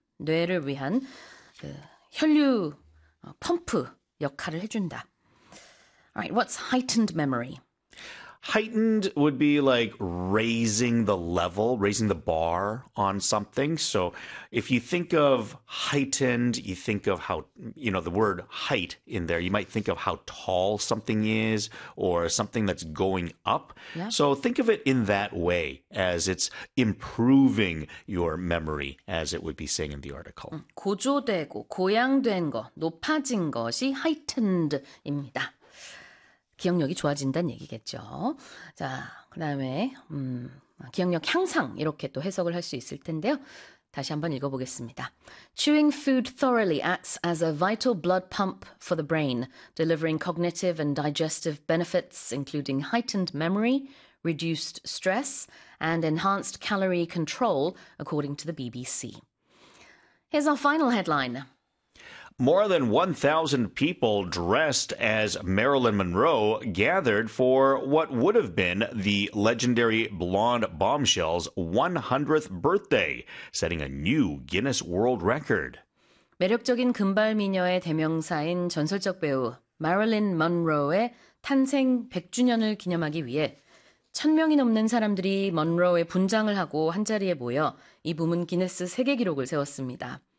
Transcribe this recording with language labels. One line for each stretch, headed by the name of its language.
Korean: 뇌를 위한 그 혈류 펌프 역할을 해준다.
English: Alright, what's heightened memory? Heightened would be like raising the level, raising the bar on something. So if you think of heightened, you think of how, you know, the word height in there, you might think of how tall something is or something that's going up. Yeah. So think of it in that way as it's improving your memory, as it would be saying in the article.
Korean: 고조되고 고양된 거, 높아진 것이 heightened입니다. 기억력이 좋아진다는 얘기겠죠. 자, 그다음에 기억력 향상 이렇게 또 해석을 할수 있을 텐데요. 다시 한번 읽어보겠습니다.
English: Chewing food thoroughly acts as a vital blood pump for the brain, delivering cognitive and digestive benefits, including heightened memory, reduced stress, and enhanced calorie control, according to the BBC. Here's our final headline. More than 1,000 people dressed as Marilyn Monroe gathered for what would have been the legendary blonde bombshell's 100th birthday, setting a new Guinness World Record.
Korean: 매력적인 금발 미녀의 대명사인 전설적 배우 마릴린 먼로의 탄생 100주년을 기념하기 위해 1,000명이 넘는 사람들이 먼로의 분장을 하고 한자리에 모여 이 부문 기네스 세계 기록을 세웠습니다.